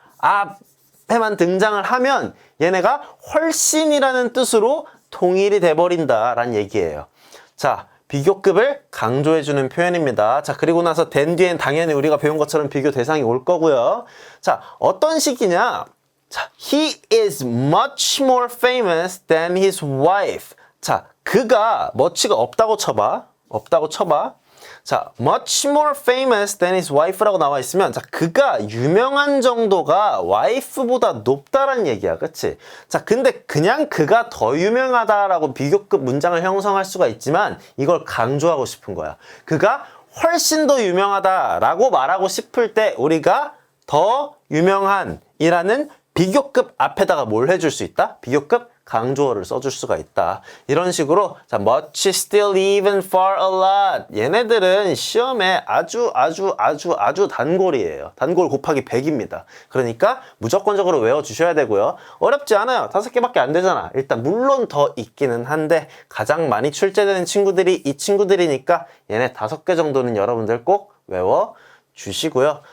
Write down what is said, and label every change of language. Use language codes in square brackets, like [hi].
[ko] 앞에만 등장을 하면 얘네가 훨씬이라는 뜻으로 통일이 돼버린다라는 얘기예요. 자, 비교급을 강조해주는 표현입니다. 자, 그리고 나서 된 뒤엔 당연히 우리가 배운 것처럼 비교 대상이 올 거고요. 자, 어떤 식이냐? [en] 자, he is much more famous than his wife. [ko] 자, 그가 much가 없다고 쳐봐. 없다고 쳐봐. 자, [en] much more famous than his wife [ko] 라고 나와 있으면, 자, 그가 유명한 정도가 wife보다 높다란 얘기야. 그치? 자, 근데 그냥 그가 더 유명하다라고 비교급 문장을 형성할 수가 있지만, 이걸 강조하고 싶은 거야. 그가 훨씬 더 유명하다라고 말하고 싶을 때, 우리가 더 유명한이라는 비교급 앞에다가 뭘 해줄 수 있다? 비교급 강조어를 써줄 수가 있다. 이런 식으로 자, much, still, even, far, a lot. 얘네들은 시험에 아주 단골이에요. 단골 곱하기 100입니다. 그러니까 무조건적으로 외워주셔야 되고요. 어렵지 않아요. 5개밖에 안 되잖아. 일단 물론 더 있기는 한데 가장 많이 출제되는 친구들이 이 친구들이니까 얘네 5개 정도는 여러분들 꼭 외워 주시고요.